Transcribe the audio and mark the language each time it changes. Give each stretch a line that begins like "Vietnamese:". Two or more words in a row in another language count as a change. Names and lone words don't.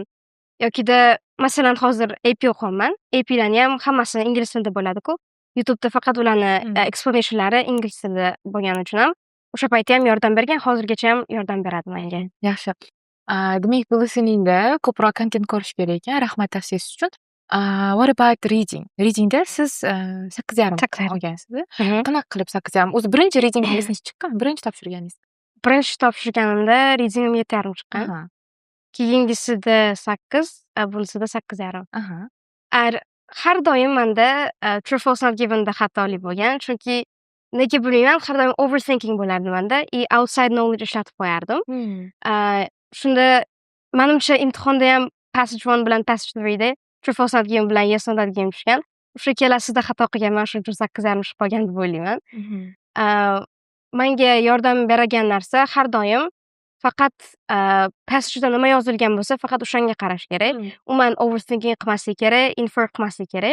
Uzbek: Yokida masalan hozir AP o'qiyapman. APlarni ham hammasi ingliz tilida bo'ladi-ku. YouTube'da faqat ularni explanationlari ingliz tilida bo'lgani uchun ham o'sha paytda ham yordam bergan, hozirgacha ham yordam beradi menga. Yaxshi. Demak, bu listeningda ko'proq kontent ko'rish kerak ekan. Rahmat tavsiyasi uchun.
English: What about reading?
Uzbek: Readingda siz 8,5 olgansiz. Qanaqa qilib 8,5? O'zi birinchi readingingiz chiqqan, birinchi topshirganingiz. Birinchi topshirganimda readingim 7,5 chiqqan. Keyingisida 8, bunisida 8,5. Har doim menda
English: true false not given'da
Uzbek: xatolik bo'lgan, chunki nega bilmayman, har doim overthinking bo'lardi menda,
English: outside knowledge
Uzbek: ishlatib qo'yardim. Shunda menimcha imtihonda ham passage 1 bilan passage 3da
English: true false not given
Uzbek: bilan
English: yes not given
Uzbek: tushgan. O'sha ikkalasida xato qilganman, shuning uchun 8,5 chiqib qolgan deb o'ylayman. Menga yordam bergan narsa har doim faqat passageda nima yozilgan bo'lsa, faqat o'shanga qarash kerak. Umuman overthinking qilmaslik kerak, infer qilmaslik kerak.